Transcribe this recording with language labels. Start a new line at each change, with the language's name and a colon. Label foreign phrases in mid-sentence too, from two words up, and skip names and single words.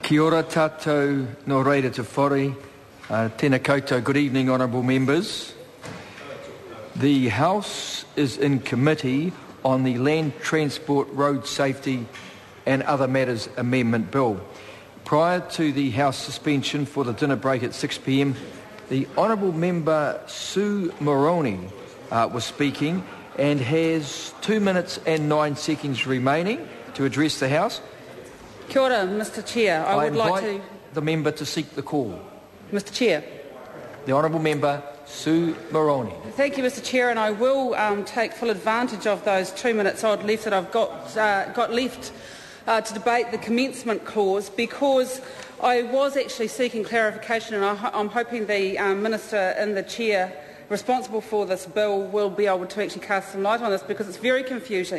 Māori: Kia ora tātou no reira te whare. Tēnā koutou,
English: good evening, honourable members. The House is in committee on the Land Transport, Road Safety and Other Matters Amendment Bill. Prior to the House suspension for the dinner break at 6 p.m, the Honourable Member Sue Moroney was speaking and has 2 minutes and 9 seconds remaining to address the House.
Māori: Kia ora,
English: Mr Chair. I would like to the member to seek the call. Mr Chair. The Honourable Member Sue Moroney. Thank you, Mr Chair, and I will take full advantage of those 2 minutes odd left that I've got left to debate the commencement clause, because I was actually seeking clarification, and I'm hoping the Minister and the Chair responsible for this bill will be able to actually cast some light on this, because it's very confusing.